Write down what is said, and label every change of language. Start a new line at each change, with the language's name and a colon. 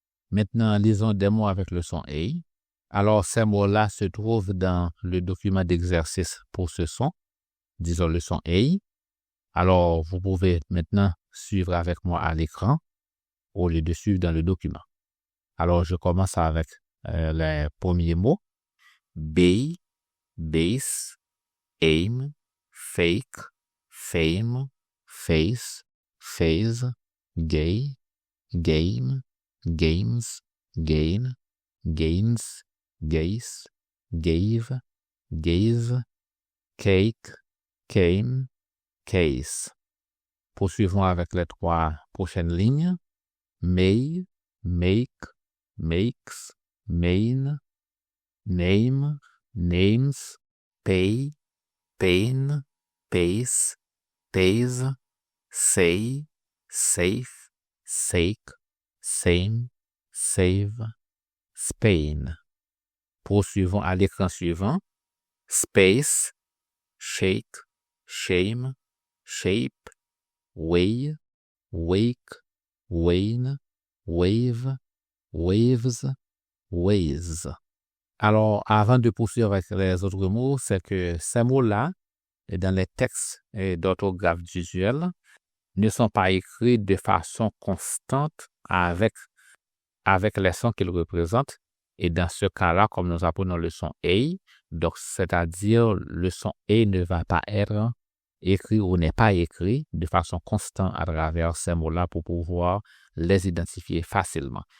French: Maintenant, lisons des mots avec le son A. Alors, ces mots-là se trouvent dans le document d'exercice pour ce son. Disons le son A. Alors, vous pouvez maintenant suivre avec moi à l'écran au lieu de suivre dans le document. Alors, je commence avec les premiers mots.
English: Bay, base, aim, fake, fame, face, phase, gay, game, games, gain, gains, gaze, gave, gaze, cake, came, case.
French: Poursuivons avec les trois prochaines lignes.
English: May, make, makes, main, name, names, pay, pain, pace, pays, say, safe, sake, same, save, Spain.
French: Poursuivons à l'écran suivant.
English: Space, shake, shame, shape, way, wake, wane, wave, waves, ways.
French: Alors, avant de poursuivre avec les autres mots, c'est que ces mots-là, dans les textes d'orthographe usuelle, ne sont pas écrits de façon constante avec les sons qu'ils représentent. Et dans ce cas-là, comme nous apprenons le son A, donc c'est-à-dire le son A ne va pas être écrit ou n'est pas écrit de façon constante à travers ces mots-là pour pouvoir les identifier facilement.